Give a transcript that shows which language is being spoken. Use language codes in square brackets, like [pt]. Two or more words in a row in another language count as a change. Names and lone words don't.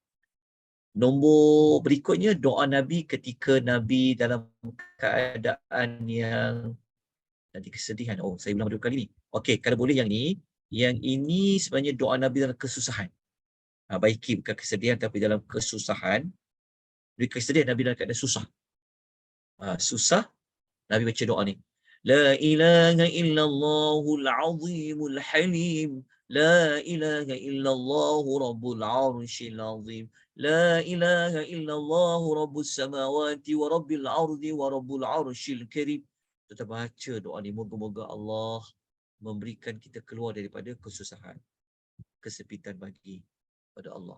[ms] Nombor berikutnya doa Nabi ketika Nabi dalam keadaan yang nanti kesedihan. Oh, saya ulang 2 kali ni. Okey, kalau boleh yang ni. Yang ini sebenarnya doa Nabi dalam kesusahan. Baiki bukan kesedihan tapi dalam kesusahan. Di kesedihan Nabi dalam keadaan susah. Susah, Nabi baca doa ni. [ar] لا إله إلا الله العظيم الحليم. لا إله إلا الله رب العرش العظيم. لا إله إلا الله رب السماوات ورب الأرض ورب العرش الكريم. [ms] Kita baca doa ni, moga-moga Allah memberikan kita keluar daripada kesusahan, kesepitan bagi pada Allah.